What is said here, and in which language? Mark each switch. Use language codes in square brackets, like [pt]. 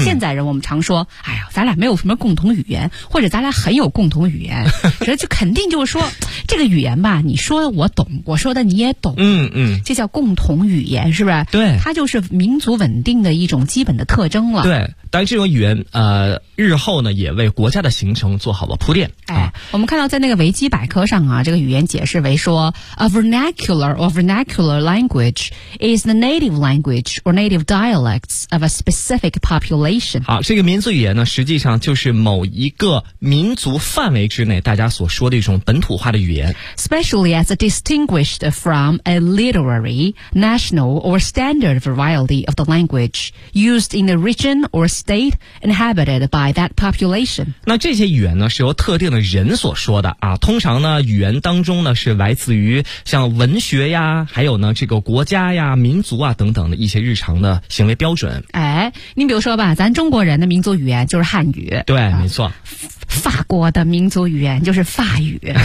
[zh] 现在人我们常说，哎呀，咱俩没有什么共同语言，或者咱俩很有共同语言，这就肯定就是说这个语言吧，你说我懂，我说的你也懂。嗯嗯，这叫共同语言，是不是？对，它就是民族稳定的一种基本的特征了。对，但这种语言日后呢也为国家的形成做好了铺垫。哎，我们看到在那个维基百科上啊，这个语言解释为说 [en] ,a vernacular or vernacular language is the native language or native dialects of a specific population. [zh] 好，这个民族语言呢实际上就是某一个民族范围之内大家所说的一种本土化的语言。 [en] Especially as distinguished from a literary, national or standard variety of the language used in the region or state inhabited by that population. [zh] 那这些语言呢是由特定的人所说的啊，通常呢语言当中呢是来自于像文学呀，还有呢这个国家呀、民族啊等等的一些日常的行为标准。哎，你比如说吧，咱中国人的民族语言就是汉语。对，没错。法国的民族语言就是法语。